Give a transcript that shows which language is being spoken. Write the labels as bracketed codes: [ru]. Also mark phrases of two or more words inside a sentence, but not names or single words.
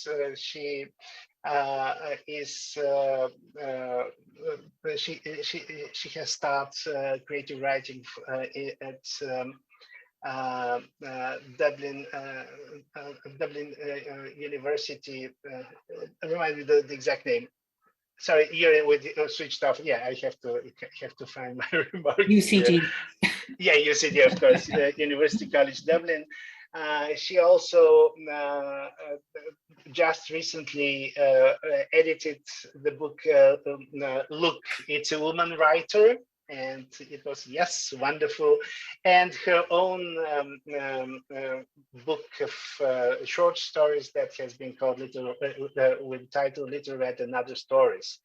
[en] She has started creative writing at Dublin University. Remind me the exact name. Sorry, you're with switched off. Yeah, I have to find my remarks. UCD. Yeah, UCD, of course, University College Dublin. She also just recently edited the book Look, It's a Woman Writer, and it was, yes, wonderful. And her own book of short stories that has been called with title Little Red and Other Stories.